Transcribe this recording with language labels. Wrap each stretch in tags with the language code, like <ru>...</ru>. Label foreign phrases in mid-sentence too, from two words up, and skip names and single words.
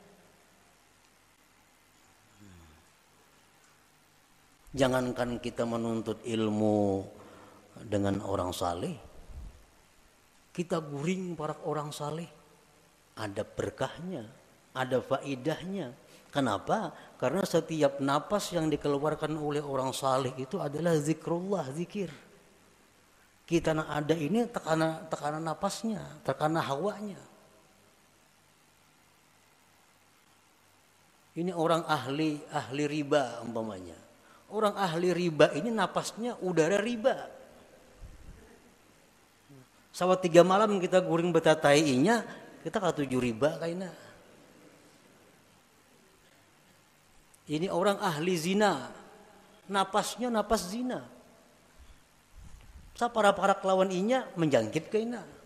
<bjn>Jangankan kita menuntut ilmu dengan orang saleh, kita guring para orang saleh, ada berkahnya, ada faidahnya.</bjn> <id>Kenapa? Karena setiap napas yang dikeluarkan oleh orang saleh itu adalah zikrullah, zikir. Kita ada ini tekanan napasnya, tekanan hawanya. Ini orang ahli riba umpamanya. Orang ahli riba ini napasnya udara riba.</id> <bjn>Sawat 3 malam kita guring betatainya, kita katuju riba kayaknya.</bjn> <id>Ini orang ahli zina. Napasnya napas zina.</id> <bjn>Sa para kelawan inya menjangkit kayaknya.</bjn>